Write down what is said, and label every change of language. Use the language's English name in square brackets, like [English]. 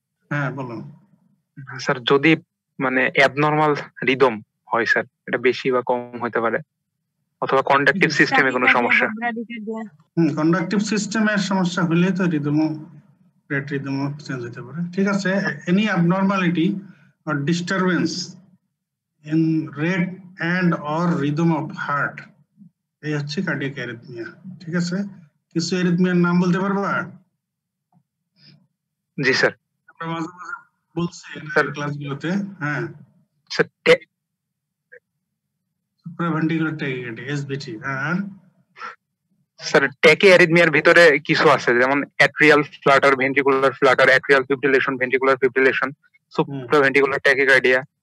[Bangla] হ্যাঁ বলো। স্যার যদি মানে অ্যাবনরমাল রিদম হয় স্যার, এটা বেশি বা কম হতে পারে, অথবা কন্ডাকটিভ সিস্টেমে কোনো সমস্যা। কন্ডাকটিভ সিস্টেমের সমস্যা হলে তো রিদমও রেট রিদমও চেঞ্জ হতে পারে। ঠিক আছে, [English] any abnormality or disturbance in rate and or rhythm of heart [Bangla] এই হচ্ছে কার্ডিয়াক অ্যারিথমিয়া। ঠিক আছে, কিছু অ্যারিথমিয়ার নাম বলতে পারবা? জি স্যার। আমরা মাঝে মাঝে বলছি ক্লাসগুলোতে। হ্যাঁ স্যার সুপ্রাভেন্ট্রিকুলার ট্যাকিকার্ডি এসভিটি। আর স্যার ট্যাকি অ্যারিথমিয়ার ভিতরে কিছু আছে, যেমন atrial Flutter, ventricular Flutter, atrial fibrillation, ventricular fibrillation, supraventricular tachycardia.